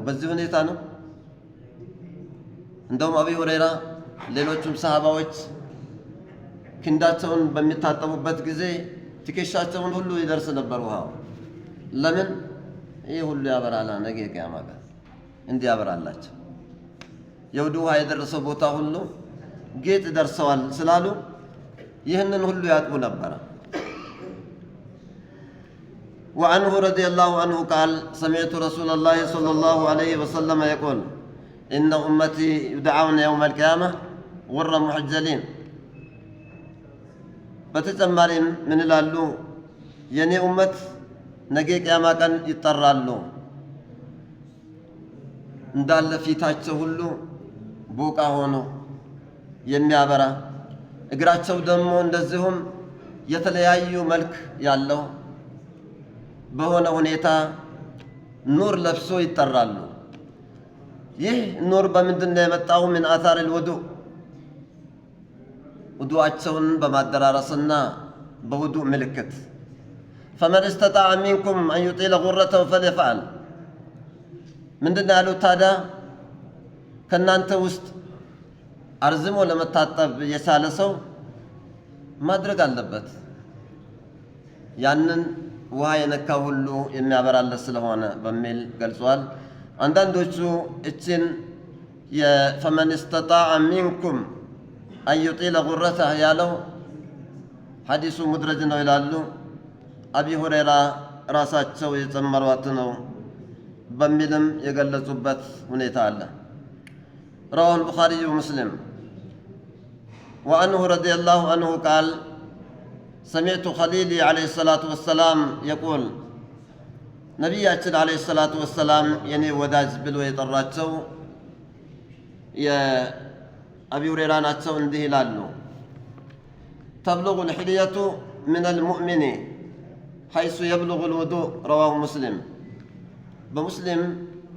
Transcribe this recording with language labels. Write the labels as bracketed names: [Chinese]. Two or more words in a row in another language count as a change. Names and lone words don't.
[Amharic] በዚህ ሁኔታ ነው። እንደውም አቢ ሁረይራ ሌሎቹም ሰሃባዎች ክንዳቸውን በሚታጠቡበት ጊዜ ትከሻቸውን ሁሉ ይደርስ ነበር ውሃው። ለምን? ይህ ሁሉ ያበራላ ነገ ቂያማ ቀን እንዲያበራላቸው የውዱ ውሃ የደረሰው ቦታ ሁሉ ጌጥ ደርሰዋል ስላሉ ይህንን ሁሉ ያጥቡ ነበረ። [Arabic] وعنه رضي الله عنه قال سمعت رسول الله صلى الله عليه وسلم يقول إن أمتي يدعون يوم القيامة غرا محجلين. [Amharic] በተጨማሪም ምን ይላሉ? የኔ ኡመት ነገ ቂያማ ቀን ይጠራሉ እንዳለ ፊታቸው ሁሉ ቦቃ ሆኖ የሚያበራ እግራቸው ደግሞ እንደዚሁም የተለያዩ መልክ ያለው በሆነ ሁኔታ ኑር ለብሶ ይጠራሉ። ይህ ኑር በምንድን ነው የመጣው? ምን አታር الوضوء ውዱአቸውን በማደራረስና በውዱእ ምልክት [Arabic] فمن استطاع منكم أن يطيل غرته فليفعل። [Amharic] ምንድን ነው ያሉት ታዲያ? ከእናንተ ውስጥ አርዝሞ ለመታጠብ የቻለ ሰው ማድረግ አለበት። ያንን ውሃ የነካ ሁሉ የሚያበራለት ስለሆነ በሚል ገልጿል። አንዳንዶቹ እችን የፈመን [Arabic] استطاع منكم أن يطيل غرته [Amharic] ያለው ሐዲሱ ሙድረጅ ነው ይላሉ። አቢ ሁረይራ ራሳቸው የጨመሯት ነው በሚልም የገለጹበት ሁኔታ አለ። [Arabic] رواه البخاري ومسلم. وعنه رضي الله عنه قال سمعت خليلي عليه الصلاة والسلام يقول ነቢያችን عليه الصلاة والسلام [Amharic] የኔ ወዳጅ ብሎ የጠራቸው የአቢ ሁረይራ ናቸው። እንዲህ ይላሉ [Arabic] تبلغ الحلية من المؤمن حيث يبلغ الوضوء رواه مسلم. [Amharic] በሙስሊም